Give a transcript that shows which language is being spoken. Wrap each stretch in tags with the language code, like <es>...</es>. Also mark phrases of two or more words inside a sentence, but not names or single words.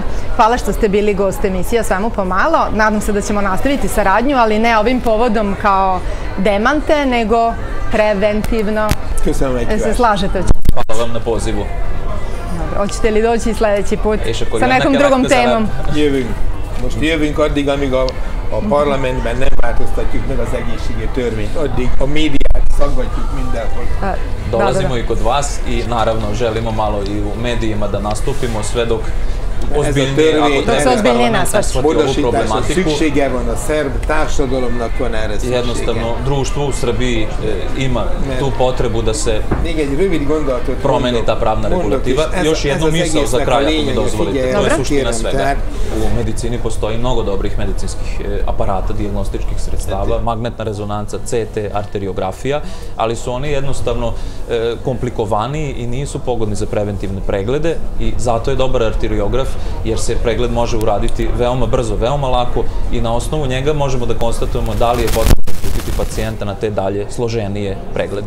<sr>Hvala što ste bili gost emisije O svemu pomalo. Nadam se da ćemo nastaviti saradnju, ali ne ovim povodom kao demante, nego preventivno. Se slažete? Hvala vam na pozivu. Hoćete li doći sljedeći put sa nekom drugom temom?</sr> <hu>Most jövünk addig, amíg a parlamentben nem változtatjuk meg az egészségügyi törvényt, addig a médiát szaggatjuk mindenhol.</hu> <sr>Dolazimo i kod vas i naravno želimo malo i u medijima da nastupimo sve dok ozbiljnije, ako se ozbiljnije nasvrći ovu problematiku.</sr> <hu>Szüksége van a szerb társadalomnak van erre szüksége.</hu> <sr>Jednostavno, društvo u Srbiji ima tu potrebu da se promeni ta pravna regulativa. Još jednu misao za kraj, ako mi dozvolite, to je suština svega. U medicini postoji mnogo dobrih medicinskih aparata, dijagnostičkih sredstava, magnetna rezonanca, CT, arteriografija, ali su oni jednostavno komplikovaniji i nisu pogodni za preventivne preglede i zato je dobar arteriograf, jer se pregled može uraditi veoma brzo, veoma lako i na osnovu njega možemo da konstatujemo da li je potrebno uputiti pacijenta na te dalje složenije preglede.</sr>